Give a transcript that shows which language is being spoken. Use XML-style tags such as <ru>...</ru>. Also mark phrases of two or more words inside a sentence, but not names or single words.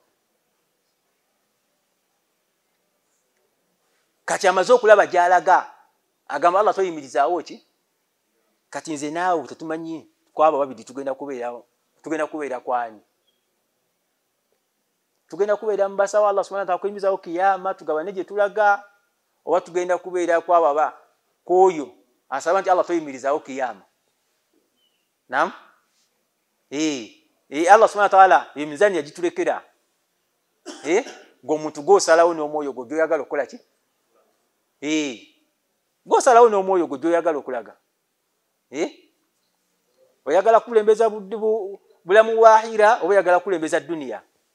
<lg>Kati amaze okulaba gy'alaga agamba Allah toyimirizaawo ki? Kati nze naawe tetumanyi kwabo babiri tugenda kubeera kwani. tugenda kubeera mu basawa</lg> <ar>الله سبحانه وتعالى</ar> <lg>kuyimizawo kiyama tugabane gye tulaga oba tugenda kubeera kwababa koyo asaba nti Allah toyimirizawo kiyama. Naam.</lg> <ar>الله سبحانه وتعالى</ar> <lg>emizani yagitulekera. Ng'omuntu gw'osalawo n'omwoyo gwo gy'oyagala okukola ki? Gw'osalawo n'omwoyo gwo gy'oyagala okulaga. Oyagala kulembeza bulamu bwa ahira oba oyagala kulembeza dunia?</lg>